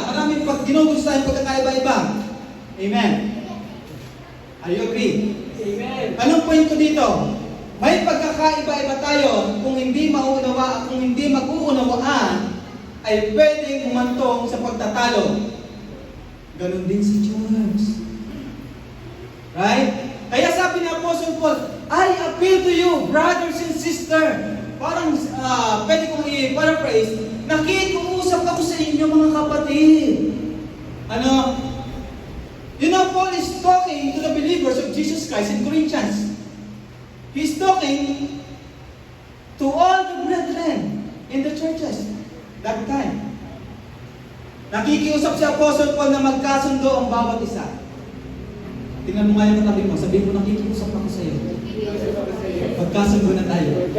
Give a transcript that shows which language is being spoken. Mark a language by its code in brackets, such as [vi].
[tl] Maraming ginugusto tayong pagkakaiba-iba. Amen. [en] Are you agree? [tl] Amen. Anong point ko dito? May pagkakaiba-iba tayo kung hindi mag-uunawaan, ay pwedeng humantong sa pagtatalo. Ganon din sa church. Right? Kaya sabi ni [en] Apostle Paul, I appeal to you, brothers and sisters. [tl] Parang pwede kong i-paraphrase, nakikiusap ako sa inyo mga kapatid. Ano? [en] You know, Paul is talking to the believers of Jesus Christ in Corinthians. He's talking to all the brethren in That time. [tl] Nakikiusap si Apostle Paul na magkasundo ang bawat isa. Tingnan mo nga yung katabi mo, sabihin mo, nakikiusap ako sa iyo. Magkasundo na tayo.